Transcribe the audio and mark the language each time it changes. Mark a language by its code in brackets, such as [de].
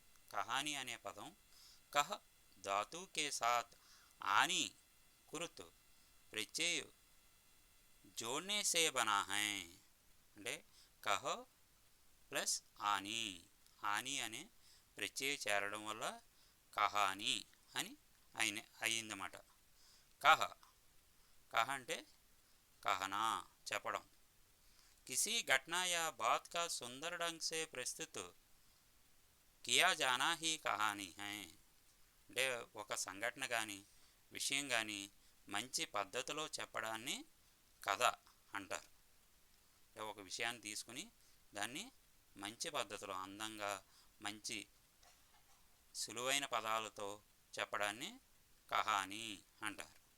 [te] కహానీ అనే పదం [hi] కహ ధాతు కే సాత్ ఆని కురుత్ ప్రత్యయ जोड़ने से बना है. [te] అంటే కహ ప్లస్ ఆని, అనే ప్రత్యయ చేరడం వల్ల కహాని అని అయిందన్నమాట. కహ అంటే कहना చెప్పడం. [hi] किसी घटना या बात का सुंदर ढंग से प्रस्तुत किया जाना ही कहानी है. [te] అంటే ఒక సంఘటన కానీ విషయం కానీ మంచి పద్ధతిలో చెప్పడాన్ని కథ అంటారు. అంటే ఒక విషయాన్ని తీసుకుని దాన్ని మంచి పద్ధతిలో అందంగా మంచి సులువైన పదాలతో చెప్పడాన్ని కహానీ అంటారు.